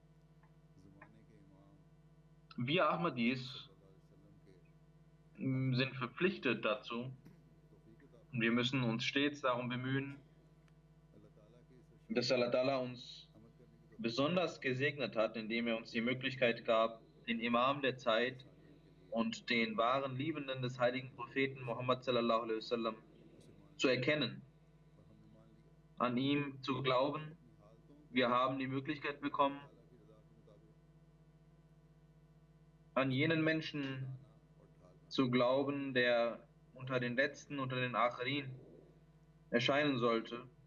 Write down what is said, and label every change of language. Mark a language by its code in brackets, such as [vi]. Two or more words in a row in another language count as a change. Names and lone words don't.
[de] Wir Ahmadis sind verpflichtet dazu und wir müssen uns stets darum bemühen, dass Allah Ta'ala uns besonders gesegnet hat, indem er uns die Möglichkeit gab, den Imam der Zeit und den wahren Liebenden des heiligen Propheten Muhammad [ar] صلى الله عليه وسلم [de] zu erkennen, an ihm zu glauben. Wir haben die Möglichkeit bekommen, an jenen Menschen zu glauben, der unter den Letzten, unter den Akhirin erscheinen sollte.